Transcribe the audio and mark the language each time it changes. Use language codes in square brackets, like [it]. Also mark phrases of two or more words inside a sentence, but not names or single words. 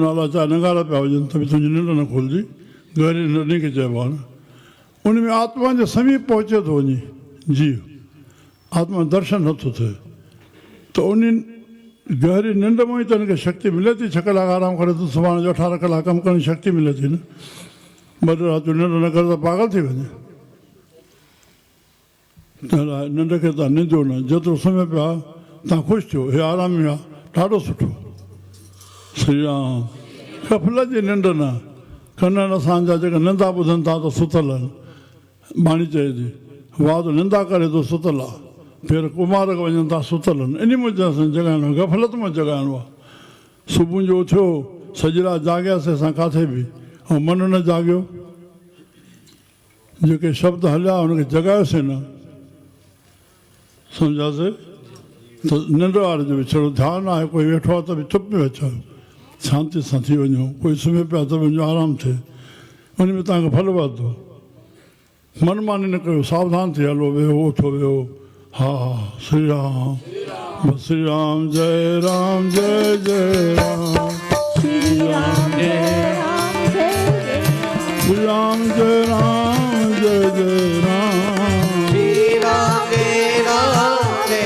[sd] नाला चाहे नगारा पिया हुजनि त बि तुंहिंजी निंड न खुलंदी गहरी निंड इन खे चइबो आहे न उन में आत्मा जे समीप पहुचे थो वञे जीव आत्मा दर्शन नथो थिए त उन गहरी निंड में ई त हिनखे शक्ति मिले थी 6 कलाक आराम करे त सुभाणे जो 18 कलाक कमु करण जी शक्ति मिले थी न ॿ राति निंड न करे त पागल थी वञे निंड खे तव्हां निंदियो न जेतिरो सुम्हे पिया तव्हां ख़ुशि थियो हे आराम में आहे ॾाढो सुठो श्री राम कफल जी निंड न कननि असांजा जेका निंदा ॿुधनि था त सुतल आहिनि बाणी चए थी वाद निंदा करे थो सुतल आहे फिर कुमार वञनि था सुतल आहिनि इन में जॻाइणो आहे गफ़लत में जॻाइणो आहे सुबुह जो उथियो सॼी राति जाॻियासीं असां किथे बि ऐं मन न जाॻियो जेके शब्द हलिया हुनखे जॻायोसीं न सम्झासीं त निंड वारे जो बि छड़ो ध्यानु आहे कोई वेठो आहे त बि चुप में अचो शांति सां थी वञो कोई सुम्हे पिया त वञो आराम थिए उन में तव्हांखे फल वधंदो मनमानी न कयो सावधान थी हलो वेहो उथो वेहो हा श्री राम श्री राम जय राम जय जय राम श्री राम जय राम जय श्री राम जय राम जय जय राम श्री राम जय राम